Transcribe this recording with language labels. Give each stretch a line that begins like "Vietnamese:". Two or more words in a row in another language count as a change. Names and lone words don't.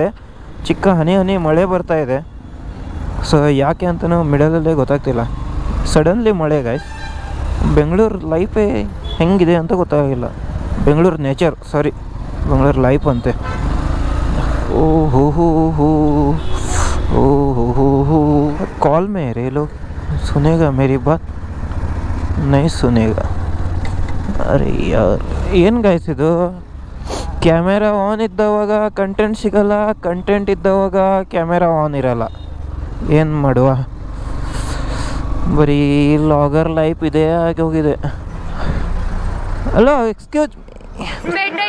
Kannada: ಚಿಕ್ಕ ಹನಿ ಹನಿ ಮಳೆ ಬರ್ತಾ ಇದೆ. ಸೊ ಯಾಕೆ ಅಂತಲೂ ಮಿಡಲಲ್ಲೇ ಗೊತ್ತಾಗ್ತಿಲ್ಲ. ಸಡನ್ಲಿ ಮಳೆ ಗೈಸ್. ಬೆಂಗಳೂರು ಲೈಫೇ ಹೆಂಗಿದೆ ಅಂತ ಗೊತ್ತಾಗಿಲ್ಲ. ಬೆಂಗಳೂರು ನೇಚರ್, ಸಾರಿ ಬೆಂಗಳೂರು ಲೈಫ್ ಅಂತೆ. ಓ ಹೋ ಹೋ ಹೋ ಓ ಹೋ ಹೋ ಹೋ.
Hindi: कॉल में रे लोग सुनेगा मेरी बात नहीं सुनेगा. अरे यार,
Kannada: ಏನು ಗಾಯ್ಸ್ ಇದು.
English: camera on
Kannada: ಇದ್ದವಾಗ ಕಂಟೆಂಟ್ ಸಿಗಲ್ಲ, ಕಂಟೆಂಟ್ ಇದ್ದವಾಗ
English: camera on
Kannada: ಇರಲ್ಲ. ಏನು ಮಾಡುವ, ಬರೀ
English: vlogger life
Kannada: ಇದೇ ಆಗಿ ಹೋಗಿದೆ.
English: Hello, excuse me.